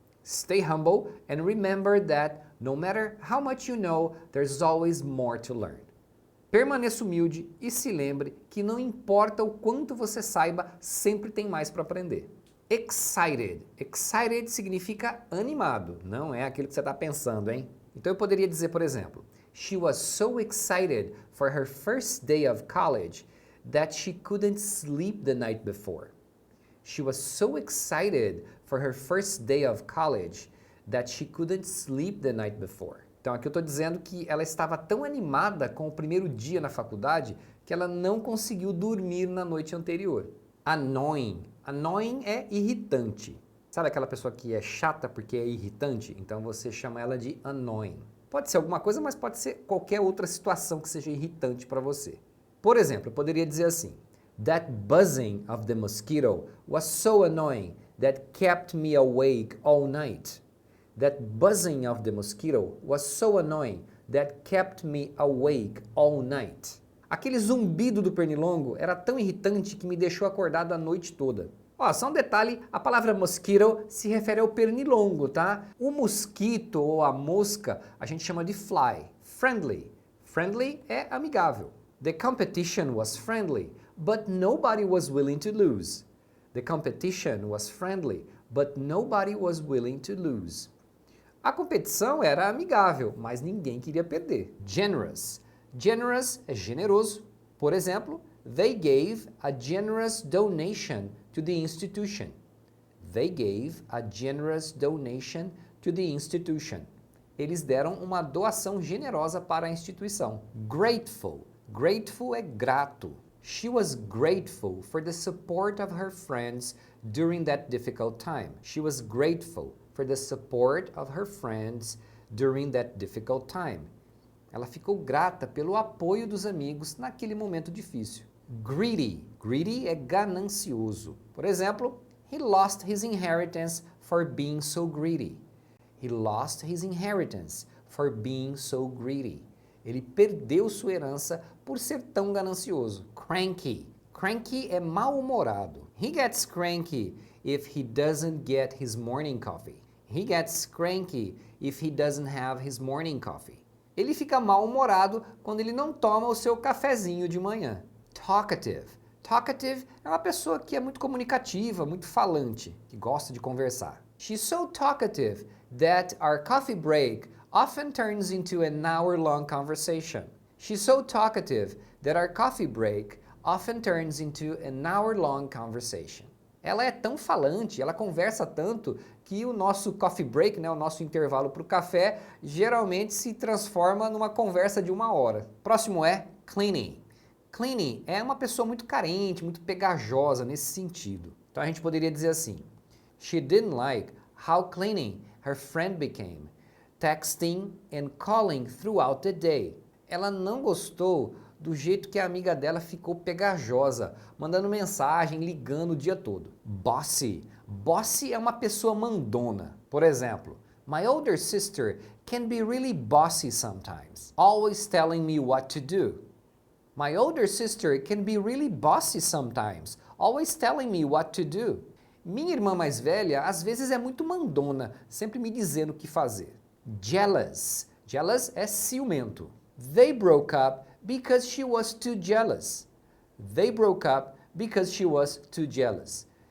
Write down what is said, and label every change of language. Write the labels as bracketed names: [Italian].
[English] Stay humble and remember that no matter how much you know, there's always more to learn. [Portuguese] Permaneça humilde e se lembre que não importa o quanto você saiba, sempre tem mais para aprender. Excited. Excited significa animado, não é aquilo que você está pensando, hein? Então eu poderia dizer, por exemplo, [English] she was so excited for her first day of college that she couldn't sleep the night before. She was so excited for her first day of college that she couldn't sleep the night before. [Portuguese] Então aqui eu estou dizendo que ela estava tão animada com o primeiro dia na faculdade que ela não conseguiu dormir na noite anterior. Annoying. Annoying é irritante. Sabe aquela pessoa que é chata porque é irritante? Então você chama ela de annoying. Pode ser alguma coisa, mas pode ser qualquer outra situação que seja irritante para você. Por exemplo, eu poderia dizer assim: [English] That buzzing of the mosquito was so annoying that kept me awake all night. That buzzing of the mosquito was so annoying that kept me awake all night. [Portuguese] Aquele zumbido do pernilongo era tão irritante que me deixou acordado a noite toda. Ó, só um detalhe, a palavra mosquito se refere ao pernilongo, tá? O mosquito ou a mosca a gente chama de fly, friendly. Friendly é amigável. [English] The competition was friendly, but nobody was willing to lose. The competition was friendly, but nobody was willing to lose. [Portuguese] A competição era amigável, mas ninguém queria perder. Generous. Generous é generoso. Por exemplo, [English] they gave a generous donation to the institution. They gave a generous donation to the institution. [Portuguese] Eles deram uma doação generosa para a instituição. Grateful. Grateful é grato. [English] She was grateful for the support of her friends during that difficult time. She was grateful for the support of her friends during that difficult time. [Portuguese] Ela ficou grata pelo apoio dos amigos naquele momento difícil. Greedy. Greedy é ganancioso. Por exemplo, [English] he lost his inheritance for being so greedy. He lost his inheritance for being so greedy. [Portuguese] Ele perdeu sua herança por ser tão ganancioso. Cranky. Cranky é mal-humorado. [English] He gets cranky if he doesn't get his morning coffee. He gets cranky if he doesn't have his morning coffee. [Portuguese] Ele fica mal-humorado quando ele não toma o seu cafezinho de manhã. Talkative. Talkative é uma pessoa que é muito comunicativa, muito falante, que gosta de conversar. [English] She's so talkative that our coffee break often turns into an hour-long conversation. She's so talkative that our coffee break often turns into an hour-long conversation. [Portuguese] Ela é tão falante, ela conversa tanto que o nosso coffee break, né, o nosso intervalo para o café, geralmente se transforma numa conversa de 1 hora. Próximo é clingy. Clingy é uma pessoa muito carente, muito pegajosa nesse sentido. Então a gente poderia dizer assim: [English] She didn't like how clingy her friend became, texting and calling throughout the day. [Portuguese] Ela não gostou do jeito que a amiga dela ficou pegajosa, mandando mensagem, ligando o dia todo. Bossy. Bossy é uma pessoa mandona. Por exemplo, [English] my older sister can be really bossy sometimes, always telling me what to do. My older sister can be really bossy sometimes, always telling me what to do. [Portuguese] Minha irmã mais velha às vezes é muito mandona, sempre me dizendo o que fazer. Jealous. Jealous é ciumento. [English] They broke up because she was too jealous. They broke up because she was too jealous.